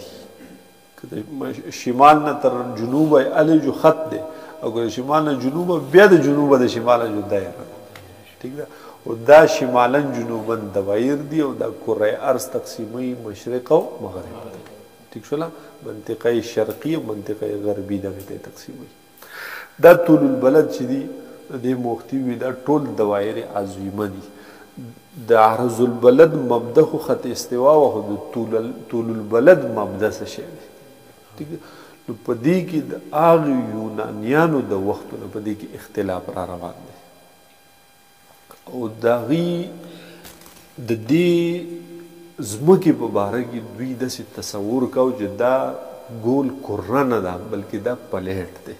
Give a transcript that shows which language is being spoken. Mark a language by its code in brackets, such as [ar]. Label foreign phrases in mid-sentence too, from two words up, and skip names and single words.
[ps] که شمال نه تر جنوبه هلې جو خط دی، او که شمال نه جنوبه بیا د جنوبه د شماله جو دایره ده. ٹھیک ده؟ او دا شمالا جنوبا دوایر دی او دا کره ارض تقسیمی مشرق او مغرب دی. ٹھیک شولا؟ منطقه شرقی او منطقه غربی دغه ته تقسیمی. دا طول البلد چې دی د محتوی دا ټول دوایر عظیمه دي. د عرض البلد مبدا خو خط استوا او د طول البلد مبدا څه شی دی. ٹھیک ده؟ نو په دې کې د هغه یونانیانو د وختونو په دې کې اختلاف را روان دی او د هغې د دې ځمکې په باره کې دوی داسې تصور کو چې دا ګول کره نه ده بلکې دا پلیټ دی.